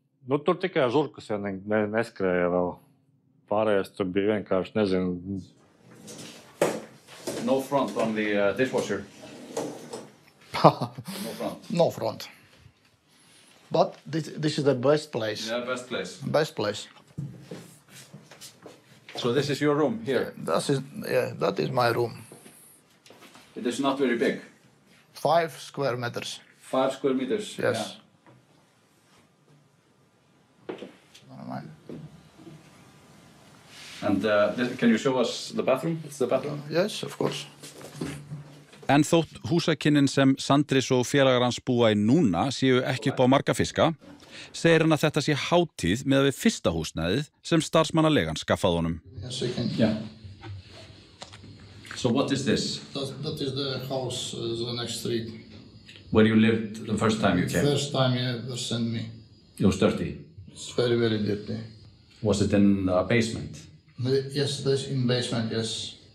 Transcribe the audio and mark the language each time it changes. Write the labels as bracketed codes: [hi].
[lv] Tur tikai žurkas neskrēja vēl. Pārējais tur bija vienkārši, nezinu. [en] No front on the dishwasher. No front. No front. But this is the best place. Yeah, best place. Best place. So this is your room here? That is my room. It is not very big? 5 square meters. 5 square meters? Yes. Yeah. And can you show us the bathroom? It's the bathroom? Yes, of course. [is] En þótt húsakynnin sem Sandris og félagar hans búa í núna séu ekki upp á marga fiska, segir hann að þetta sé hátíð með við fyrsta húsnæðið sem starfsmannalegan skaffaði honum. [en] Yes, we can. Yeah. So what is this? That is the house, the next street. Where you lived the first time you came? First time you ever sent me. It was dirty? It's very, very dirty. Was it in a basement? Yes, this in basement, yes.